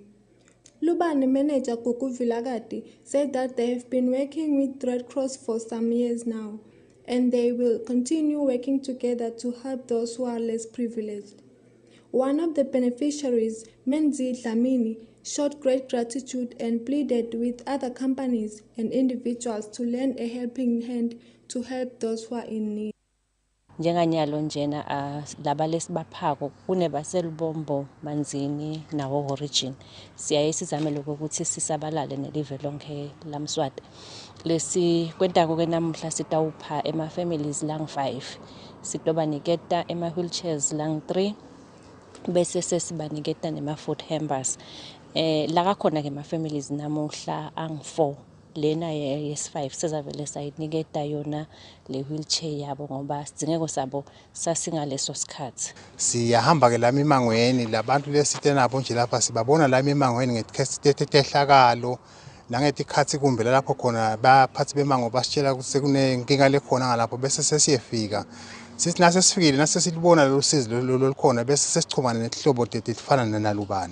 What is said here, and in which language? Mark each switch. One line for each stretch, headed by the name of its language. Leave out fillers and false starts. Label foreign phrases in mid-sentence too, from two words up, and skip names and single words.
English: Lubani manager Kuku Vilagati said that they have been working with Red Cross for some years now, and they will continue working together to help those who are less privileged. One of the beneficiaries, Menzi Dlamini, showed great gratitude and pleaded with other companies and individuals to lend a helping hand to help those who are in need.
Swati: Njenganyalo njena laba lesibaphako kunebaselubombo Manzini nawo origin siyaye sizamele ukuthi sisabalale nelive lonke laMswati lesi kwentako ke namuhla sitawupha ema families lang 5 sitobaniketa ema wheelchairs lang 3 bese sesibaniketa nema
English: food hampers
Swati: la kakhona ke ma families namuhla ang 4 lena yes5 sizavele sayiniketa yona le wheelchair yabo ngoba sidingeko sabo sasingaleso sikhathi. Siyahamba ke lami emangweni labantu lesite nabo nje lapha sibabona lami emangweni ngetehlakalo nangetikhathi kumbe lapho khona baphathi bemango basitshela ukuthi sekunenkinga lekhona ngalapho bese sesiyefika sithi nase sifikile nase silibona lo sizi lolukhona bese sesichumana nehlobo lefana nalubane.